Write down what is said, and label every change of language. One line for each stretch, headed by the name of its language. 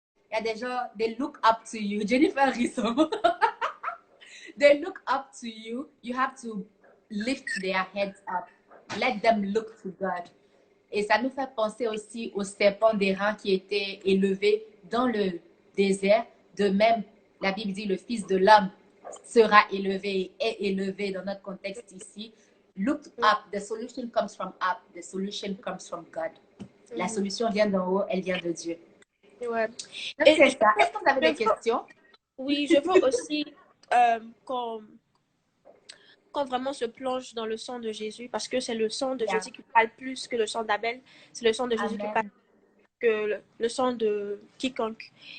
French: Il y a des gens,
English: they look up to you. Jennifer Risson. They look up to you. You have to lift their heads up. Let them look to God.
French: Et ça nous fait penser aussi au serpent d'airain qui était élevé dans le désert. De même, la Bible dit le Fils de l'homme sera élevé et est élevé dans notre contexte ici.
English: Look up. The solution comes from up. The solution comes from God.
French: La solution vient d'en haut, elle vient de Dieu. Ouais. C'est ça. Est-ce que vous avez des questions? Oui, je veux aussi qu'on vraiment se plonge dans le sang de Jésus, parce que c'est le sang de Jésus qui parle plus que le sang d'Abel. C'est le sang de Jésus qui parle que le sang de quiconque.